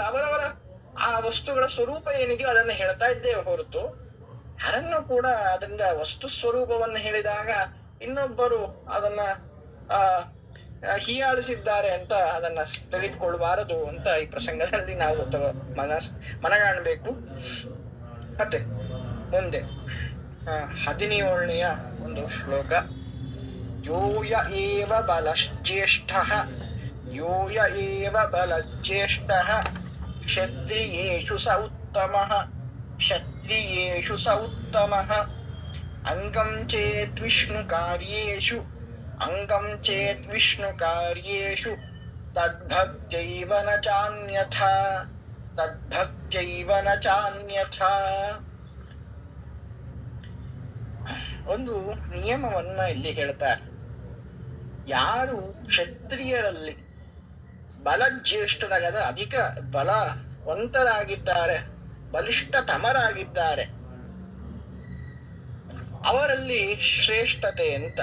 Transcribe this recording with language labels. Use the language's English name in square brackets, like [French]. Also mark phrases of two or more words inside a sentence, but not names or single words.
[Kannada] ಅವರವರ ಆ ವಸ್ತುಗಳ ಸ್ವರೂಪ ಏನಿದೆಯೋ ಅದನ್ನ ಹೇಳ್ತಾ ಇದ್ದೇವೆ ಹೊರತು, ಯಾರನ್ನು ಕೂಡ ಅದರಿಂದ ವಸ್ತು ಸ್ವರೂಪವನ್ನು ಹೇಳಿದಾಗ ಇನ್ನೊಬ್ಬರು ಅದನ್ನ ಹೀಯಾಳಿಸಿದ್ದಾರೆ ಅಂತ ಅದನ್ನ ತೆಗೆದುಕೊಳ್ಬಾರದು ಅಂತ ಈ ಪ್ರಸಂಗದಲ್ಲಿ ನಾವು ಮನಗಾಣಬೇಕು. ಮತ್ತೆ ಮುಂದೆ 17ನೆಯ ಒಂದು ಶ್ಲೋಕ. [Sanskrit] ಯೋಯ ಏವ ಬಲಶ್ಚೇಷ್ಟಃ ಯೋಯ ಏವ ಬಲಜ್ಯೇಷ್ಠಃ ಕ್ಷತ್ರಿಯೇಷು ಸ ಉತ್ತಮಃ ಕ್ಷತ್ರಿಯೇಷು ಸ ಉತ್ತಮಃ ಅಂಗಂ ಚೇತ್ ವಿಷ್ಣು ಕಾರ್ಯೇಷು ಅಂಗಂ ಚೇತ್ ವಿಷ್ಣು ಕಾರ್ಯೇಷು ತದ್ಭಕ್ತೈವ ನ ಚಾನ್ಯಥಾ ತದ್ಭಕ್ತೈವ ನ ಚಾನ್ಯಥಾ. [Kannada] ಒಂದು ನಿಯಮವನ್ನ ಇಲ್ಲಿ ಹೇಳ್ತಾರೆ. ಯಾರು ಕ್ಷತ್ರಿಯರಲ್ಲಿ ಬಲಜ್ಯೇಷ್ಠರಾಗ ಅಧಿಕ ಬಲವಂತರಾಗಿದ್ದಾರೆ, ಬಲಿಷ್ಠತಮರಾಗಿದ್ದಾರೆ, ಅವರಲ್ಲಿ ಶ್ರೇಷ್ಠತೆ ಅಂತ.